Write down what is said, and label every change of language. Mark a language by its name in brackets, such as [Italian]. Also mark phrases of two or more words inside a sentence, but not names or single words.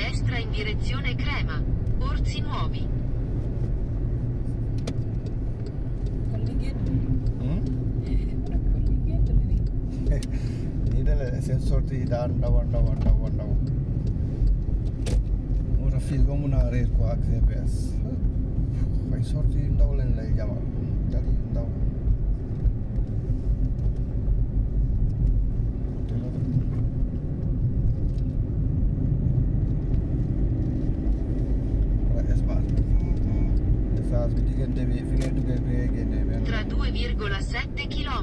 [Italian] sinistra in direzione Crema. Orsi Nuovi. [Wolof] kon liggéey Hmm? kon liggéey nii de la seen sortie yi daan ndaw a ndaw moo tax fii nga mun a réer quoi ak GPS ay sortie yu ndaw lañ lay jamal tali yu ndaw wala espace bi diggante bi fi ngay duggee fi ngay génnee benn [Italian] Tra 2,7 km.